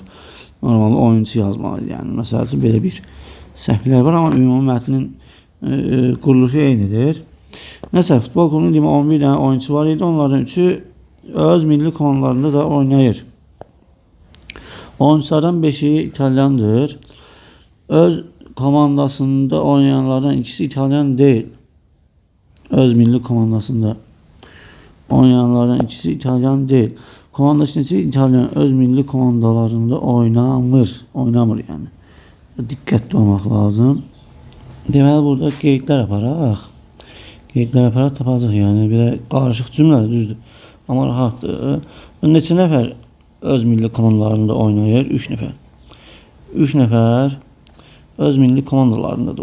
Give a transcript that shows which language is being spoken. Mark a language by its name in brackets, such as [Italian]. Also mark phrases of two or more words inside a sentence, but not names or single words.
[Turkish] Normalde oyuncu yazmalıydı. [Azerbaijani] Yəni məsəl üçün belə bir səhvlər var, amma ümumi mətnin quruluşu eynidir. Nəsə, futbol klubunda 11 dənə oyuncu var idi. Onlardan 3'ü öz milli komandalarında da oynayır. Oyunculardan 5'i İtalyandır. Öz komandasında oynayanlardan ikisi İtalyan değil. Öz milli komandasında oynayanlardan ikisi İtalyan değil. Komanda içindeki İtalyan öz milli komandalarında oynamır yani. [Turkish] Dikkatli olmak lazım. [Azerbaijani] Deməli burada qeydlər aparaq. Qeydlər aparaq tapacaq yani bir qarışıq cümlədir, düzdür. Amma rahatdır. Neçə nəfər öz milli komandalarında oynayır? 3 nəfər. 3 nəfər öz milli komandalarındadır.